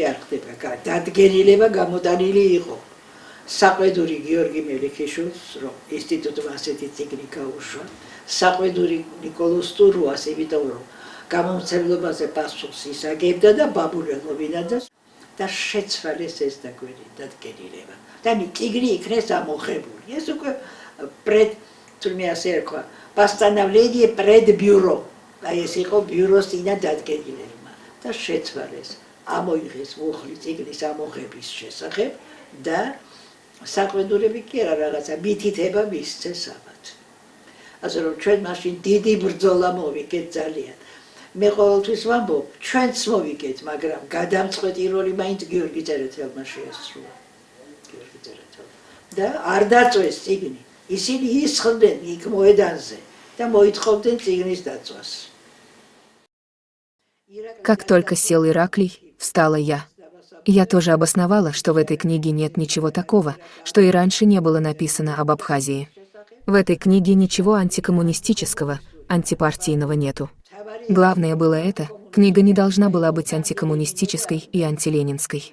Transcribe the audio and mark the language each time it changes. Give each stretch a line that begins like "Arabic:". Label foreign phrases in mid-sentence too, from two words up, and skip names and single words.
Georgian: არ ხდება დადგენილება გამოტანილი იყო საყვედური გიორგი მელიქიშვილს რომ ინსტიტუტმა ასეთი წიგნი გაუშვა საყვედური ნიკოლოზ სტურუას იმიტომ რომ გამომცემლობაზე პასუხს ისაგებდა და ბაბურელოვინაძეს და შეცვალეს ეს დადგენილება და წიგნი იქნეს ამოღებული ეს უკვე პრედ თურმე ასე ერქვა
Russian: постановление предбюро.
Georgian: აი ეს იყო ბიუროს წინა დადგენილება და შეცვალეს ამოიღეს უხლი წიგნის ამოღების შესახებ და საყვედურები კი არა რაღაცა მითითება მისცეს ამათ. ასე რომ ჩვენ მაშინ დიდი ბრძოლა მოვიგეთ ძალიან. მე ყოველთვის ვამბობ, ჩვენც მოვიგეთ, მაგრამ გადამწყვეტი როლი მაინც გიორგი წერეთელმა შეასრულა. გიორგი წერეთელმა. და არ დაწვეს წიგნი. ისინი ისხდნენ იქ მოედანზე და მოითხოვდნენ წიგნის დაწვას.
Russian: Как только сел Ираклий, встала я. Я тоже обосновала, что в этой книге нет ничего такого, что и раньше не было написано об Абхазии. В этой книге ничего антикоммунистического, антипартийного нету. Главное было это, книга не должна была быть антикоммунистической и антиленинской.